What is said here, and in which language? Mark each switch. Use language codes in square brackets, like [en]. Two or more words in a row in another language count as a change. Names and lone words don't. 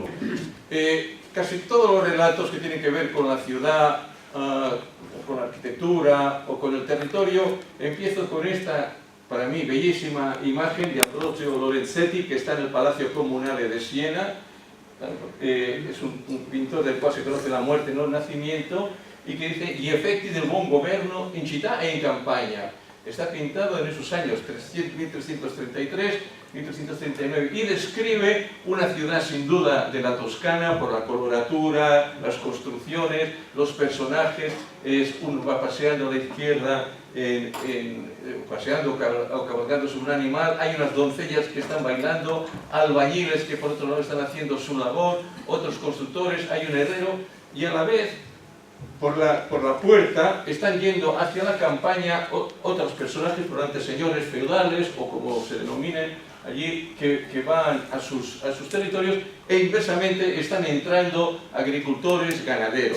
[es] Casi todos los relatos que tienen que ver con la ciudad, con la arquitectura o con el territorio, empiezo con esta, para mí, bellísima imagen de Ambrogio Lorenzetti, que está en el Palacio Comunale de Siena. Es un pintor del cual se conoce la muerte, no el nacimiento, y que dice gli effetti del buon governo in città e in campagna. Está pintado en esos años 1333, 1339, y describe una ciudad sin duda de la Toscana por la coloratura, las construcciones, los personajes. Uno va paseando a la izquierda, paseando o cabalgando sobre un animal, hay unas doncellas que están bailando, albañiles que por otro lado están haciendo su labor, otros constructores, hay un herrero, y a la vez por la puerta están yendo hacia la campaña otros personajes, probablemente señores feudales o como se denominen allí, que van a sus territorios, e inversamente están entrando agricultores, ganaderos.